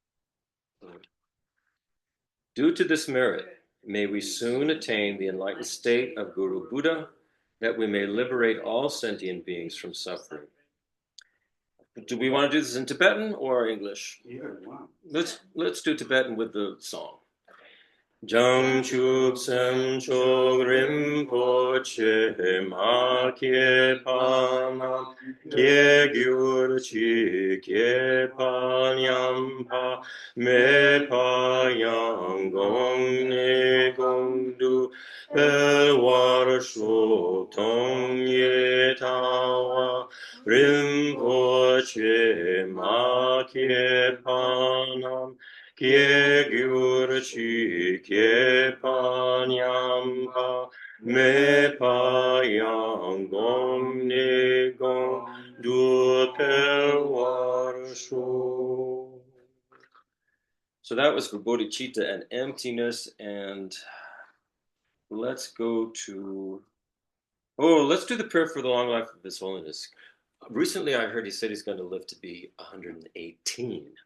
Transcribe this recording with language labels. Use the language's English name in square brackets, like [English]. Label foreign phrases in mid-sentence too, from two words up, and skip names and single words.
[English] Due to this merit, may we soon attain the enlightened state of Guru Buddha, that we may liberate all sentient beings from suffering. Do we want to do this in Tibetan or English? Either one. Let's do Tibetan with the song. [Tibetan] བྱང་ཆུབ་སེམས་མཆོག་རིན་པོ་ཆེ་མ་སྐྱེས་པ་རྣམས་སྐྱེ་གྱུར་ཅིག་སྐྱེས་པ་ཉམས་པ་མེད་པ་ཡང་གོང་ནས་གོང་དུ་འཕེལ་བར་ཤོག་སྟོང་ཉིད་ལྟ་བ རིན་པོ་ཆེ་མ་སྐྱེས་པ་རྣམས་སྐྱེ་གྱུར་ཅིག་སྐྱེས་པ་ཉམས་པ་མེད་པ་ཡང་གོང་ནས་གོང་དུ་འཕེལ་བར་ཤོག. [English] So that was for bodhicitta and emptiness, and let's go to let's do the prayer for the long life of His Holiness. Recently I heard he said he's going to live to be 118.